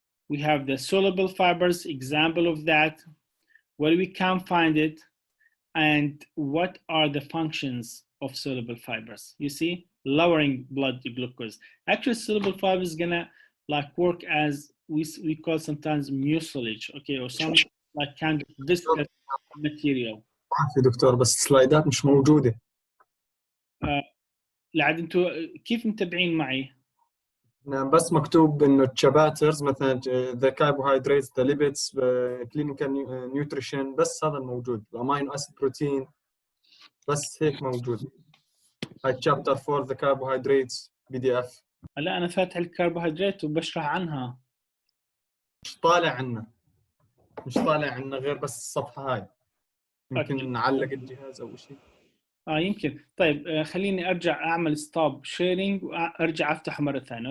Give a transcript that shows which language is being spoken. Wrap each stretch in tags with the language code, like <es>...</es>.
<en>We have the soluble fibers, example of that, where we can find it, and what are the functions of soluble fibers. You see, lowering blood glucose. Actually, soluble fibers is gonna like work as we call sometimes mucilage, okay, or some like kind of viscous material.</en> <ar>في دكتور بس سلايدات مش موجودة. لعد انتوا كيف متابعين معي؟ بس مكتوب انه الشباترز مثلا</ar> <en>the carbohydrates, the lipids, clinical nutrition،</en> <ar>بس هذا الموجود. الامينو اسيد بروتين بس هيك موجود. هاي chapter 4 the carbohydrates PDF. لا انا فاتح الكربوهيدرات وبشرح عنها. مش طالع عنا غير بس الصفحة هاي. يمكن نعلق الجهاز او شيء. يمكن. طيب خليني ارجع اعمل ستوب شيرنج وارجع افتح مرة ثانية.</ar>